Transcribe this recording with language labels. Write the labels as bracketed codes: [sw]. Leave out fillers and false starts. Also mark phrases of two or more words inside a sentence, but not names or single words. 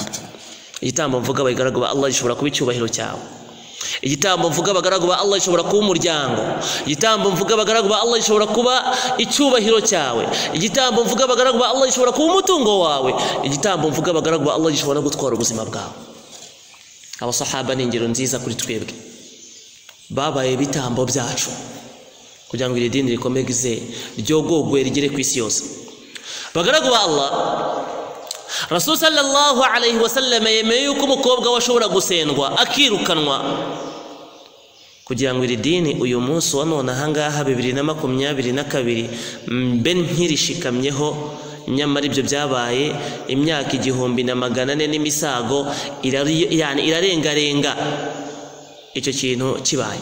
[rw] Igitambo mvuga bagaragwa Allah gishobora kuba icyubahiro cyawe, igitambo mvuga abagaragu ba Allah gishobora kuba umuryango, igitambo mvuga abagaragu ba Allah gishobora kuba icyubahiro cyawe, igitambo mvuga abagaragu ba Allah gishobora kuba umutungo wawe, igitambo mvuga abagaragu ba Allah gishobora gutwara ubuzima bwawe. Abasahaba ni ingero nziza kuri twebwe, babaye bitambo byacu kugira ngo iri dini rikomeze ryogogwe rigere ku isi yose. Bagaragu ba Allah, Rasul [ar] صلى الله عليه وسلم [rw] yemeye yuko umukobwa washobora gusendwa akirukanwa kugira ngo iri dini uyu munsi wa none ahangaha 2022 mbe nkirishikamyeho, nyamara ibyo byabaye imyaka 1400 n'imisago irarengarenga icyo kintu kibaye.